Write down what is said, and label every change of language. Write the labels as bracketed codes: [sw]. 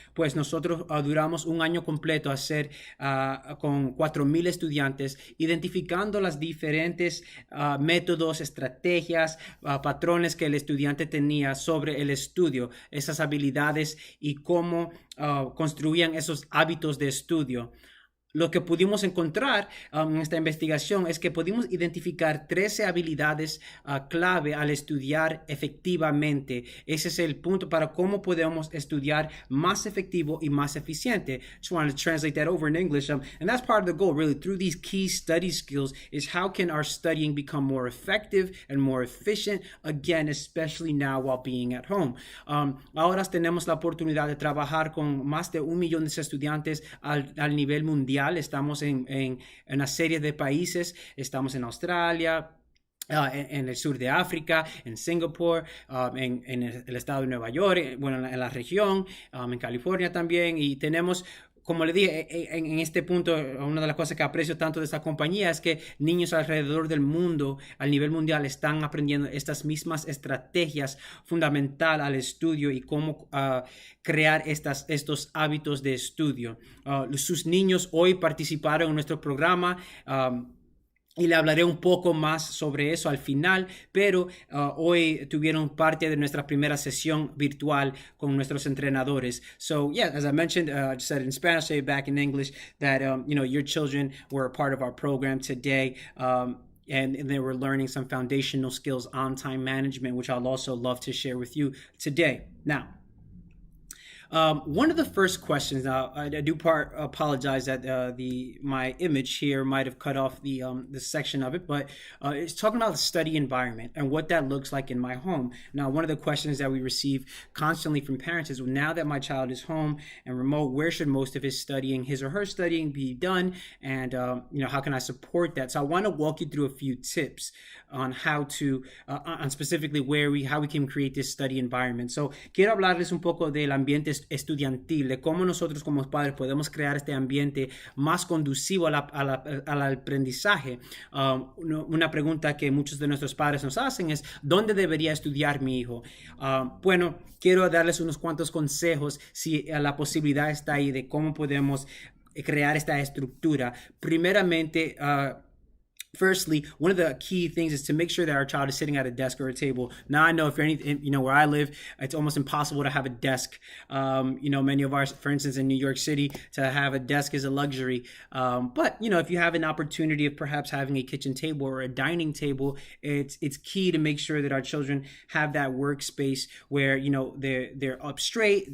[es] Pues nosotros duramos un año completo a hacer con 4,000 estudiantes, identificando las diferentes métodos, estrategias, patrones que el estudiante tenía sobre el estudio, esas habilidades y cómo construían esos hábitos de estudio. Lo que pudimos encontrar en esta investigación es que pudimos identificar 13 habilidades clave al estudiar efectivamente. Ese es el punto para cómo podemos estudiar más efectivo y más eficiente. [en] Just wanted to translate that over in English. And that's part of the goal, really, through these key study skills, is how can our studying become more effective and more efficient, again, especially now while being at home. [es] Ahora tenemos la oportunidad de trabajar con más de 1 millón de estudiantes al nivel mundial. Estamos en una serie de países. Estamos en Australia, en el sur de África, en Singapur, en el estado de Nueva York, bueno, en la región, en California también. Y tenemos, como le dije, en este punto, una de las cosas que aprecio tanto de esta compañía es que niños alrededor del mundo, a nivel mundial, están aprendiendo estas mismas estrategias fundamentales al estudio y cómo crear estos hábitos de estudio. Sus niños hoy participaron en nuestro programa. Y le hablaré un poco más sobre eso al final, pero hoy tuvieron parte de nuestra primera sesión virtual con nuestros entrenadores. [en] So yeah, as I mentioned, I just said it in Spanish, say it back in English, that your children were a part of our program today. And they were learning some foundational skills on time management, which I'll also love to share with you today. Now, one of the first questions, now I do apologize that my image here might have cut off the section of it, but it's talking about the study environment and what that looks like in my home. Now, one of the questions that we receive constantly from parents is, well, now that my child is home and remote, where should most of his or her studying be done? And how can I support that? So I want to walk you through a few tips on how to, on specifically how we can create this study environment. [es] So quiero hablarles un poco del ambiente estudiantil, de cómo nosotros como padres podemos crear este ambiente más conducivo al aprendizaje. Una pregunta que muchos de nuestros padres nos hacen es, ¿dónde debería estudiar mi hijo? Bueno, quiero darles unos cuantos consejos si la posibilidad está ahí de cómo podemos crear esta estructura. Primeramente, [en] firstly, one of the key things is to make sure that our child is sitting at a desk or a table. Now, I know if you're where I live, it's almost impossible to have a desk. Many of ours, for instance, in New York City, to have a desk is a luxury. But if you have an opportunity of perhaps having a kitchen table or a dining table, it's key to make sure that our children have that workspace where they're up straight.